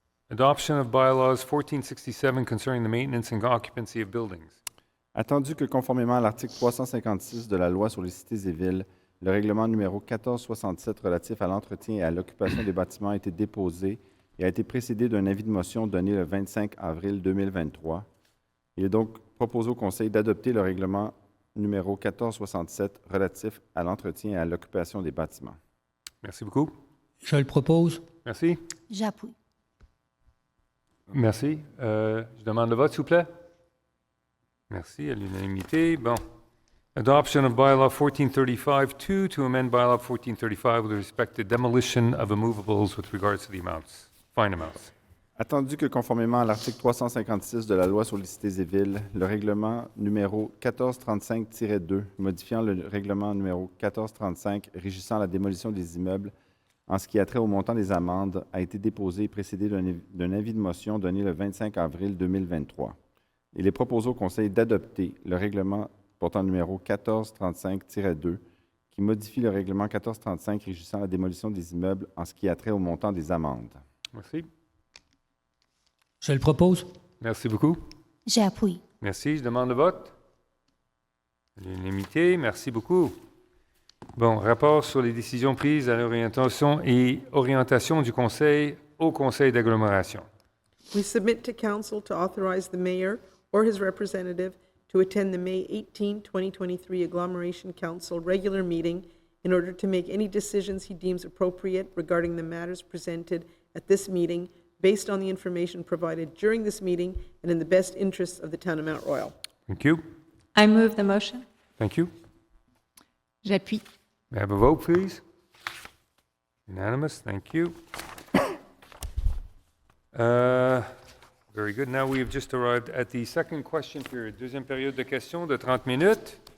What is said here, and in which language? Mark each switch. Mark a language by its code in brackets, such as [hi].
[en] Adoption of bylaws 1467 concerning the maintenance and occupancy of buildings. [fr] Attendu que, conformément à l'article 356 de la Loi sur les cités et villes, le règlement numéro 1467 relatif à l'entretien et à l'occupation des bâtiments a été déposé et a été précédé d'un avis de motion donné le 25 avril 2023. Il est donc proposé au Conseil d'adopter le règlement numéro 1467 relatif à l'entretien et à l'occupation des bâtiments. Merci beaucoup. Je le propose. Merci. J'appuie. Merci. Je demande le vote, s'il vous plaît. Merci. À l'unanimité. Bon. Adoption of bylaw 1435-2 to amend bylaw 1435 with respect to demolition of immovables with regards to the amounts, fine amounts. Attendu que, conformément à l'article 356 de la Loi sur les cités et villes, le règlement numéro 1435-2, modifiant le règlement numéro 1435 régissant la démolition des immeubles en ce qui a trait au montant des amendes, a été déposé et précédé d'un avis de motion donné le 25 avril 2023. Il est proposé au Conseil d'adopter le règlement portant numéro 1435-2, qui modifie le règlement 1435 régissant la démolition des immeubles en ce qui a trait au montant des amendes. Merci. Je le propose. Merci beaucoup. J'appuie. Merci. Je demande le vote. À l'unanimité. Merci beaucoup. Bon, rapport sur les décisions prises à l'orientation du Conseil au Conseil d'agglomération. [en] We submit to Council to authorize the Mayor or his representative to attend the May 18, 2023 Agglomeration Council regular meeting in order to make any decisions he deems appropriate regarding the matters presented at this meeting based on the information provided during this meeting and in the best interests of the town of Mount Royal. Thank you. I move the motion. Thank you. [fr] J'appuie. [en] May I have a vote, please? Unanimous. Thank you. Very good. Now we have just arrived at the second question period. [fr] Deuxième période de questions de 30 minutes.